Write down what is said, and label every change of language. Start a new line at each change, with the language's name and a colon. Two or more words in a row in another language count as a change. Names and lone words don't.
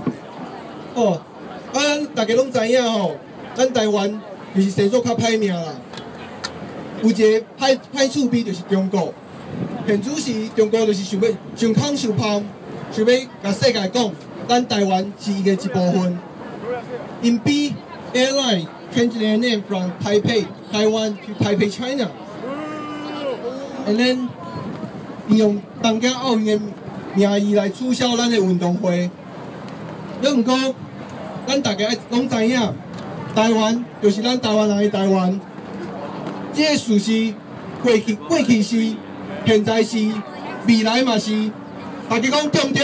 Min Nan Chinese: 哦，咱大家拢知影吼，咱台湾就是生做较歹命啦。有一个歹厝边就是中国，现主是中国就是想要上空受炮，想要甲世界讲，咱台湾是伊个一部分。
English: 因 B airline changed their name from Taipei, Taiwan to Taipei, China. And then
Min Nan Chinese: 利用东京奥运的名义来取消咱的运动会。了毋过，咱大家拢知影，台湾就是咱台湾人的台湾。这个事实，过去是，现在是，未来嘛是，大家讲对唔对？